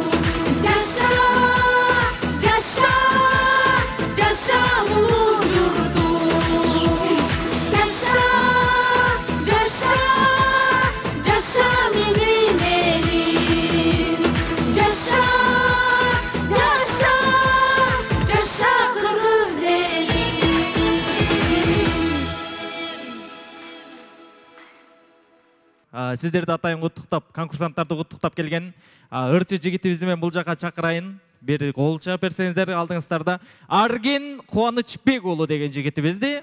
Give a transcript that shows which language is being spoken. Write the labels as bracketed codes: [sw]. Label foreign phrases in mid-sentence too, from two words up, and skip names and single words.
[ky] жаша жаша жаша улуу журтум жаша жаша жаша менин элим жаша жаша жаша кыргыз элим [kk] Сіздерді атайын құттықтап, конкурсанттарды құттықтап келген ырчы жігітімізді мен бұл жаққа шақырайын. Бір қолша берсеңіздер алдыңыздарда. Арген Қуанышбекұлы деген жігітімізді.